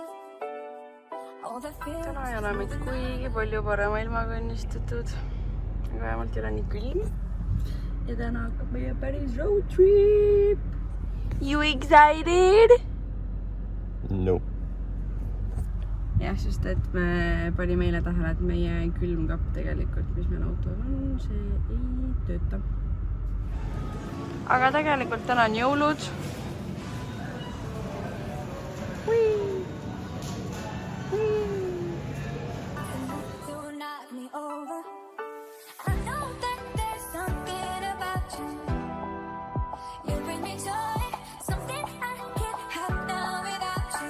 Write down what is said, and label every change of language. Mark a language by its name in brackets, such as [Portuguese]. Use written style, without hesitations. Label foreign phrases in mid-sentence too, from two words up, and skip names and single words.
[English] All the fear. [Estonian] täna ei ole meid kuigi palju parema ilmaga õnnistatud, aga vähemalt ei ole nii külm. ja täna hakkab meie päris road trip. [English] You excited? No. [Estonian] jah, sest et me panime eile tähele, et meie külmkapp tegelikult, mis meil autol on, see ei tööta. aga tegelikult täna on jõulud. [English] To knock me over. I know that there's something about you. You bring me joy, something I can't have now without you.